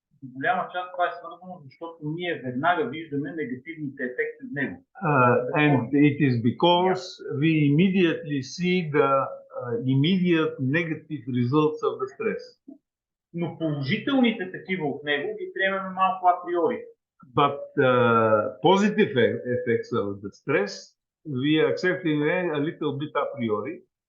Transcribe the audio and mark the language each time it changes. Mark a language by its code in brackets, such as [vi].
[bg] В голяма част това е свързано, защото ние веднага виждаме негативните ефекти от него. [en] And it is because we immediately see the immediate negative results of the stress. [bg] Но положителните такива от него ги приемаме малко априори. [en] But positive effects of the stress, we are accepting a little bit a priori.